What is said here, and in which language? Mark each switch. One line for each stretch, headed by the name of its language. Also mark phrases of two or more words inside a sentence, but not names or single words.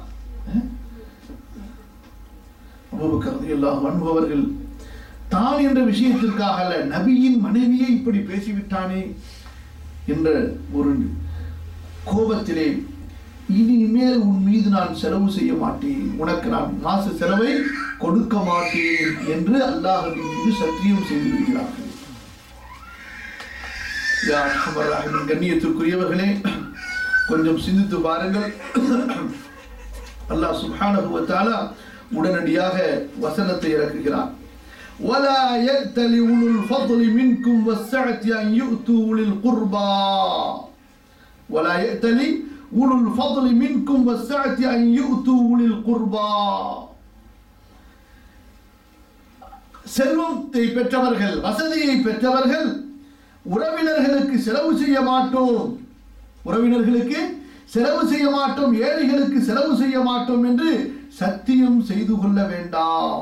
Tamil: அபூபக்கர்
Arabic: رضي الله عنه
Tamil: அவர்கள் தான் என்ற விஷயத்திற்காக அல்ல, நபியின் மனைவியை இப்படி பேசிவிட்டானே என்ற ஒரு கோபத்திலே, இனிமேல் உன் மீது நான் செலவு செய்ய மாட்டேன், உனக்கு நான் மாச செலவை கொடுக்க மாட்டேன் என்று அல்லாஹ்வின் மீது சத்தியம் செய்து விடுகிறார்கள். கண்ணியத்திற்குரியவர்களே, கொஞ்சம் சிந்தித்து பாருங்கள்.
Arabic: الله سبحانه و تعالى
Tamil: உடனடியாக வசனத்தை இறக்குகிறார்.
Arabic: ولا يأتل أولو الفضل منكم والسعة أن يؤتوا أولي القربى ولا يأتل أولو الفضل منكم والسعة أن يؤتوا أولي القربى.
Tamil: செல்வத்தை பெற்றவர்கள், வசதியை பெற்றவர்கள் உறவினர்களுக்கு செலவு செய்ய மாட்டோம், உறவினர்களுக்கு செலவு செய்ய மாட்டோம், ஏழைகளுக்கு செலவு செய்ய மாட்டோம் என்று சத்தியம் செய்து கொள்ள வேண்டாம்.